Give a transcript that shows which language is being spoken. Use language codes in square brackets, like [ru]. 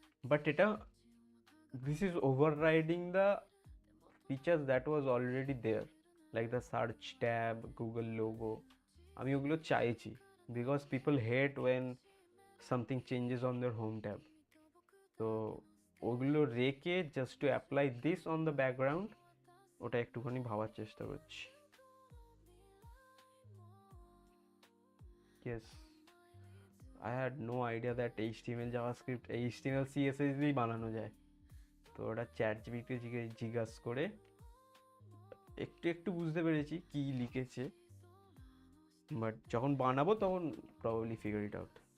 [en] But এটা this is overriding the features that was already there, like the search tab, Google logo. [bn] আমি ওগুলো চাইছি [en] because people hate when something changes on their home tab. [bn] তো ওগুলো রেখে [en] just to apply this on the background, [bn] ওটা একটুখানি ভাবার চেষ্টা করছি। [en] Yes, I had no idea that HTML JavaScript HTML CSS [bn] দিয়েই বানানো যায়। তো ওটা চ্যাট জিপিটি জিজ্ঞাসা করে একটু বুঝতে পেরেছি কি লিখেছে, বাট যখন বানাবো তখন [en] Probably figure it out.